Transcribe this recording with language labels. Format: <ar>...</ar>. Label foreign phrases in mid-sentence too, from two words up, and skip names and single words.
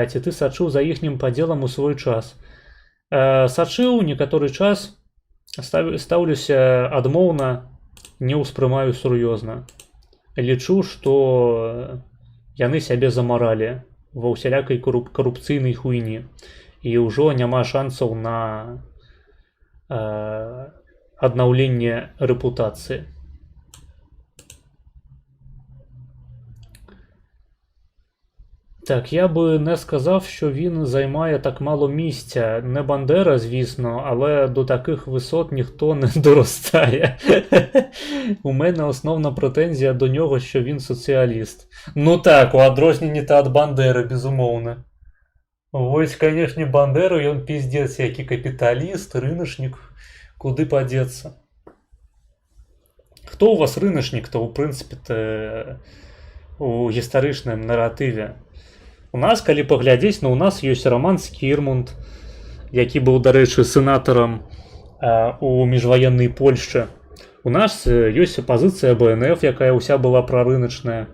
<be>Ці ты сачыў за іхнім падзелам у свой час? Сачыў некаторы час, стаўлюся адмоўна, не ўспрымаю сур'ёзна. Лічу, што яны сябе замаралі ва ўсялякай карупцыйнай хуйні. І ўжо няма шансаў на аднаўленне рэпутацыі.</be> <uk>Так, я би не сказав, що він займає так мало місця. Не Бандера, звісно, але до таких висот ніхто не доростає. У мене основна претензія до нього, що він соціаліст. Ну так, у адрозненні та від Бандери, безумовно. Ось, конечно, Бандера, ён пиздец, який капіталіст, рыночник, куди подеться. Хто у вас рыночник-то, у принципі-то,</uk> <be>у гістарычным наратыве? У нас, калі паглядзець, у нас ёсць Роман Скірмунд, які быў, дарэчы, сенатарам у міжваеннай Польшчы. У нас ёсць апазіцыя БНФ, якая ўся была прарыначная.</be>